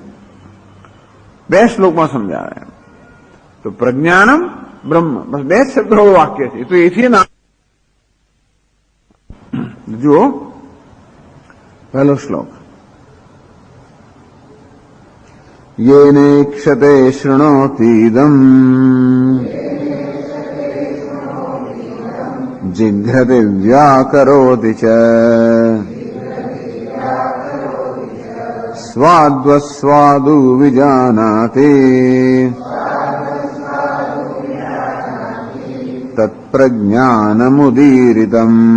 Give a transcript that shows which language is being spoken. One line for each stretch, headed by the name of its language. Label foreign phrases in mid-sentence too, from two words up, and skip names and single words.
Gujarati: 2 શ્લોકમાં સમજાવે. તો
Sanskrit: प्रज्ञानम ब्रह्म,
Gujarati: બસ 2 શબ્દોવાળું વાક્ય છે. તો એથી ના જુઓ પહેલો શ્લોક.
Sanskrit: येनेक्षते शृणोतीदम् जिघ्रति व्याकरोति च स्वाद्वस्वादु विजानाति तत्प्रज्ञानमुदीरितम्।